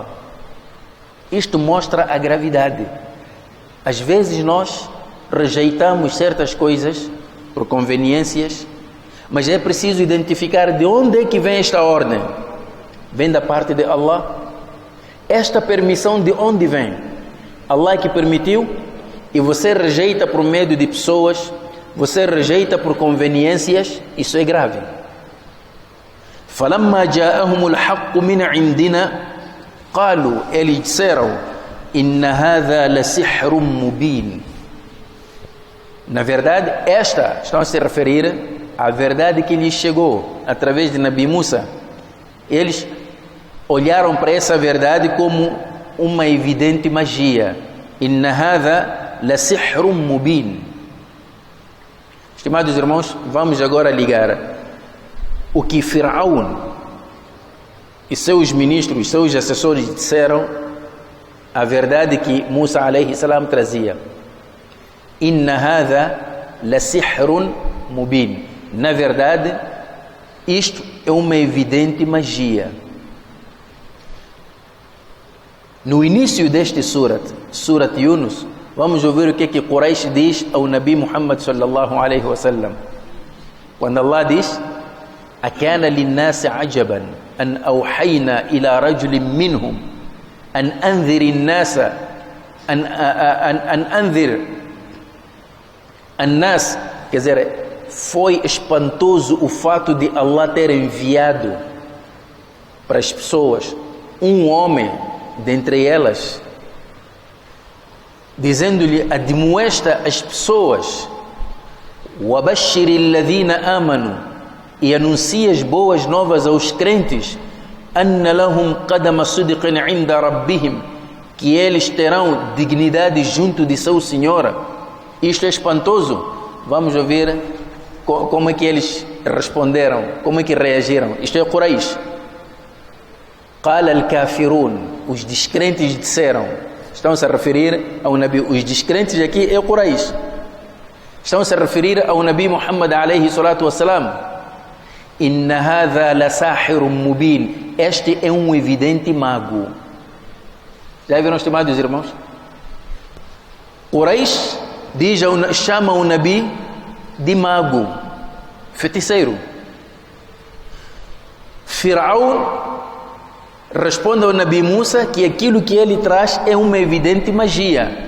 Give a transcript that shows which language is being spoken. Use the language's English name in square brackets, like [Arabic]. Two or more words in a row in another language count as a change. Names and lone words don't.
[Portuguese] Isto mostra a gravidade. Às vezes nós rejeitamos certas coisas por conveniências, mas é preciso identificar de onde é que vem esta ordem. Vem da parte de Allah? Esta permissão de onde vem? Allah que permitiu, e você rejeita por medo de pessoas, você rejeita por conveniências, isso é grave. [Arabic] فَلَمَّا جَاءَهُمُ الْحَقُّ مِنْ عِنْدِنَا قَالُوا, [Portuguese] eles disseram, [Arabic] إِنَّ هَذَا لَسِحْرٌ مُبِينٌ. [Portuguese] Na verdade, estão a se referir à verdade que lhes chegou através de Nabi Musa. Eles olharam para essa verdade como uma evidente magia. [Arabic] إن هذا لسحر مبين. [Portuguese] Estimados irmãos, vamos agora ligar o que Firaun e seus ministros, seus assessores disseram, a verdade que Musa [Arabic] عليه السلام [Portuguese] trazia. [Arabic] إن هذا لسحر مبين. [Portuguese] Na verdade, isto é uma evidente magia. No início deste Surat Yunus, vamos ouvir o que Quraysh diz ao Nabi Muhammad [Arabic] صلى الله عليه وسلم. [Portuguese] Quando Allah diz: [Arabic] "أكان للناس عجبا أن أوحينا إلى رجل منهم أن أنذر الناس أن أنذر الناس", [Portuguese] quer dizer, foi espantoso o fato de Allah ter enviado para as pessoas um homem dentre elas, dizendo-lhe: admoesta as pessoas, [Arabic] وَبَشِّرِ الَّذِينَ آمَنُوا, [Portuguese] e anuncia as boas novas aos crentes, [Arabic] أَنَّ لَهُمْ قَدَمَ صِدْقٍ عِنْدَ رَبِّهِمْ, [Portuguese] que eles terão dignidade junto de seu Senhor. Isto é espantoso. Vamos ouvir como é que eles responderam, como é que reagiram. Isto é Quraysh. [Arabic] قال الكافرون, [Portuguese] os descrentes disseram, estão-se a referir ao Nabi. Os descrentes aqui é Quraysh, estão-se a referir ao Nabi Muhammad [Arabic] عليه الصلاة والسلام. إن هذا لساحر مبين, [Portuguese] este é um evidente mago. Já viram, estimados irmãos? Quraysh chama o Nabi de mago, feiticeiro. Firaun responde ao Nabi Musa que aquilo que ele traz é uma evidente magia.